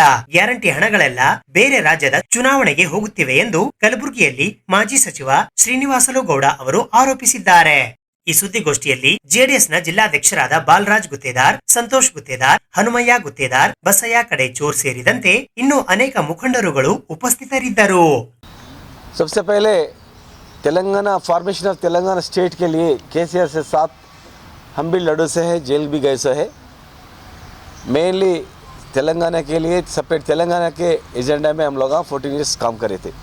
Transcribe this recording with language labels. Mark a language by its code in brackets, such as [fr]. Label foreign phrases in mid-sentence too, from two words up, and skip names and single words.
[kn] ಗ್ಯಾರಂಟಿ ಹಣಗಳೆಲ್ಲ ಬೇರೆ ರಾಜ್ಯದ ಚುನಾವಣೆಗೆ ಹೋಗುತ್ತಿವೆ ಎಂದು ಕಲಬುರಗಿಯಲ್ಲಿ ಮಾಜಿ ಸಚಿವ ಶ್ರೀನಿವಾಸಲು ಗೌಡ ಅವರು ಆರೋಪಿಸಿದ್ದಾರೆ. ಈ ಸುದ್ದಿಗೋಷ್ಠಿಯಲ್ಲಿ ಜೆಡಿಎಸ್ನ ಜಿಲ್ಲಾಧ್ಯಕ್ಷರಾದ ಬಾಲರಾಜ್ ಗುತ್ತೇದಾರ್, ಸಂತೋಷ್ ಗುತ್ತೇದಾರ್, ಹನುಮಯ್ಯ ಗುತ್ತೇದಾರ್, ಬಸಯ್ಯ ಕಡೇಚೂರ್ ಸೇರಿದಂತೆ ಇನ್ನೂ ಅನೇಕ ಮುಖಂಡರುಗಳು ಉಪಸ್ಥಿತರಿದ್ದರು. [hi] सबसे पहले तेलंगाना [en] formation of Telangana state [hi] के लिए केसीआर से साथ हम भी लड़े से हैं, जेल भी गए से है. मेनली तेलंगाना के लिए सेपरेट तेलंगाना के एजेंडा में हम लोग 14 ईयर्स काम करे थे.